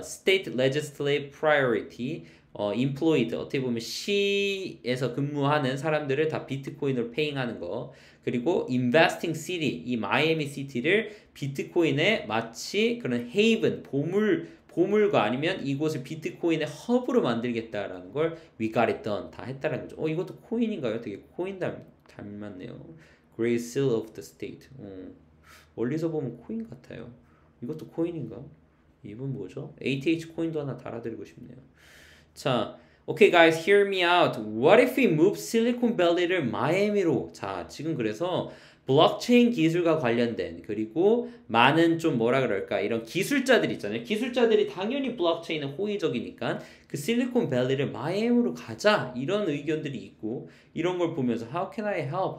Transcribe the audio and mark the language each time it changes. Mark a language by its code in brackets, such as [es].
[en] State legislative priority employed [ko] 어떻게 보면 시에서 근무하는 사람들을 다 비트코인으로 페잉하는 거 그리고 [en] investing city [ko] 이 마이애미 시티를 비트코인에 마치 그런 헤이븐 보물과 아니면 이곳을 비트코인의 허브로 만들겠다라는 걸 [en] we got it done [ko] 다 했다라는 거죠. 이것도 코인인가요? 되게 코인 닮았네요. [en] Great Seal of the State. [ko] 멀리서 보면 코인 같아요. 이것도 코인인가? 이분 뭐죠? ATH 코인도 하나 달아드리고 싶네요. [en] 자, okay guys, hear me out. What if we move Silicon Valley를 마이애미로? [ko] 자, 지금 그래서 블록체인 기술과 관련된 그리고 많은 좀 뭐라 그럴까 이런 기술자들 있잖아요. 기술자들이 당연히 블록체인에 호의적이니까 그 실리콘밸리를 마이애미로 가자 이런 의견들이 있고 이런 걸 보면서 [en] How can I help?